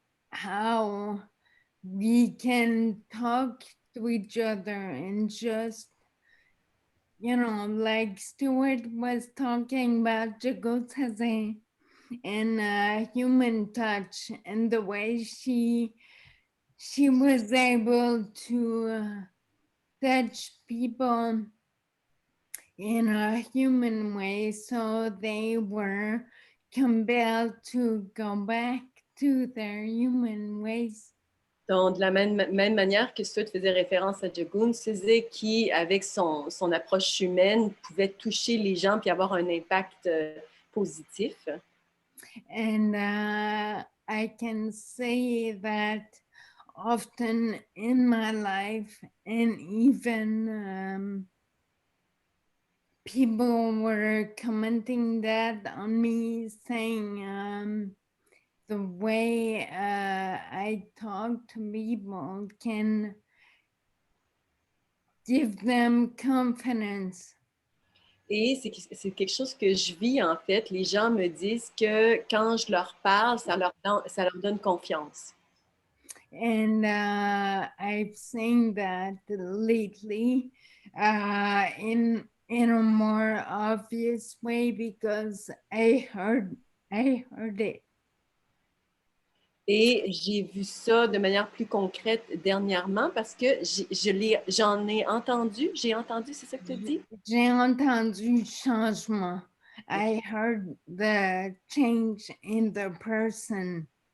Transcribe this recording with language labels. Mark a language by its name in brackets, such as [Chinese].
[English] how we can talk to each other and just, you know, like Stuart was talking about Jagotaze and human touch and the way she was able to touch people in a human way, so they were compelled to go back to their human ways. [French] Donc, de la même manière que Stuart faisait référence à Jagun, Cézé qui, avec son approche humaine, pouvait toucher les gens puis avoir un impact positif. [English] And I can say that often in my life, and even people were commenting that on me, saying the way I talk to people can give them confidence. [French] Et c'est quelque chose que je vis, en fait. Les gens me disent que quand je leur parle, ça leur donne confiance. [English] And I've seen that lately in in a more obvious way because I heard it. [French] Et j'ai vu ça de manière plus concrète dernièrement parce que j'en ai entendu. J'ai entendu, c'est ça que tu dis? J'ai entendu le changement. [English] I heard the change in the person.